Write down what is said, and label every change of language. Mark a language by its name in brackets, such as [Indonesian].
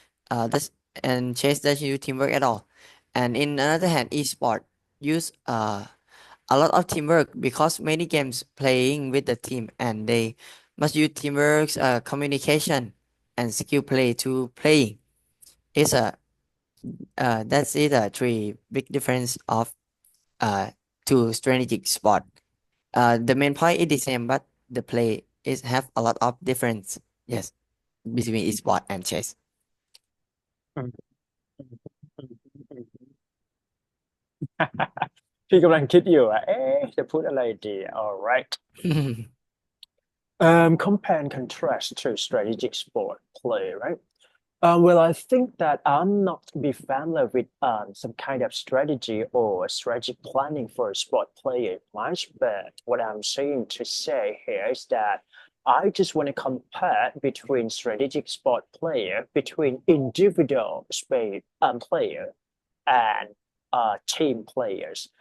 [English] That's and chess doesn't use teamwork at all. And in another hand, esport use a lot of teamwork because many games playing with the team and they must use teamwork, communication, and skill play to playing. It's a that's it. Three big difference of uh two strategic sport. The main point is the same, but the play is have a lot of difference. Yes, between sport and chess. [Thai] อืมอืมอืมอืมพี่กำลังคิดอยู่อ่ะเอ๊ะจะพูดอะไรดี [English] alright compare and contrast to strategic sport play right. Well, I think that I'm not be familiar with some kind of strategy or strategic planning for a sport player much, but what I'm saying to say here is that I just want to compare between strategic sport player, between individual space player and team players.